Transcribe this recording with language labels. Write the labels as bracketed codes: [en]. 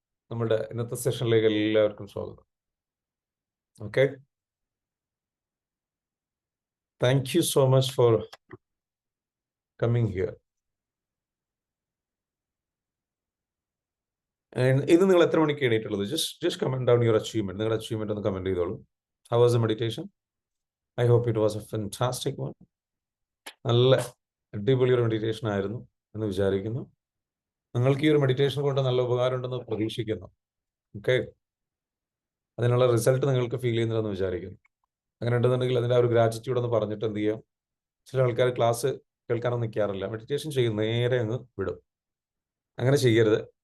[ml] നമ്മുടെ ഇന്നത്തെ സെഷനിലേക്ക് എല്ലാവർക്കും സ്വാഗതം. [en] Okay. Thank you so much for coming here. [ml] And ഇന്ന് നിങ്ങൾ എത്ര മണിക്ക് എണീറ്റുള്ളത്? [en] Just comment down your achievement. [ml] നിങ്ങളുടെ achievement ഒന്ന് കമന്റ് ചെയ്തോളൂ. [en] How was the meditation? I hope it was a fantastic one. [ml] നല്ല അടിപൊളി ഒരു മെഡിറ്റേഷൻ ആയിരുന്നു എന്ന് വിചാരിക്കുന്നു. നിങ്ങൾക്ക് ഈ ഒരു മെഡിറ്റേഷൻ കൊണ്ട് നല്ല ഉപകാരം ഉണ്ടെന്ന് പ്രതീക്ഷിക്കുന്നു. ഓക്കെ, അതിനുള്ള റിസൾട്ട് നിങ്ങൾക്ക് ഫീൽ ചെയ്യുന്നില്ലെന്ന് വിചാരിക്കുന്നു. അങ്ങനെ ഉണ്ടെന്നുണ്ടെങ്കിൽ അതിൻ്റെ ആ ഒരു ഗ്രാറ്റിറ്റ്യൂഡ് ഒന്ന് പറഞ്ഞിട്ട് എന്ത് ചെയ്യാം. ചില ആൾക്കാർ ക്ലാസ് കേൾക്കാനൊന്നും നിൽക്കാറില്ല, മെഡിറ്റേഷൻ ചെയ്യും, നേരെ അങ്ങ് വിടും. അങ്ങനെ ചെയ്യരുത്.